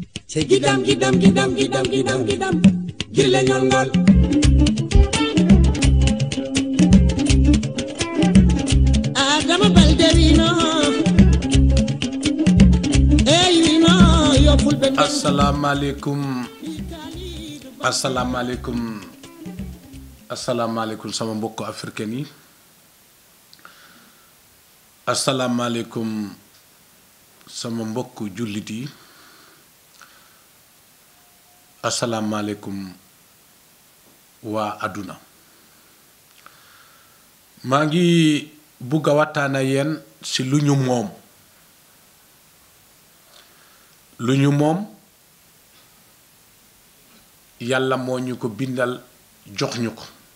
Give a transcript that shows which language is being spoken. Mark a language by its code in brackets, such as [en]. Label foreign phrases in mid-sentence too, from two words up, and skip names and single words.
[ff] Gidam gidam gidam gidam gidam gidam gille ñongol Adama Balderino eyino yo fulbe [ar] assalamu alaikum [wo] sama mbokk africain yi [ar] assalamu alaikum [wo] sama mbokk jullit yi [ar] assalamu alaikum [wo] wa aduna maa ngi bugg a waxtaan ak yéen ci lu ñu moom yàlla moo ñu ko bindal jox ñu ko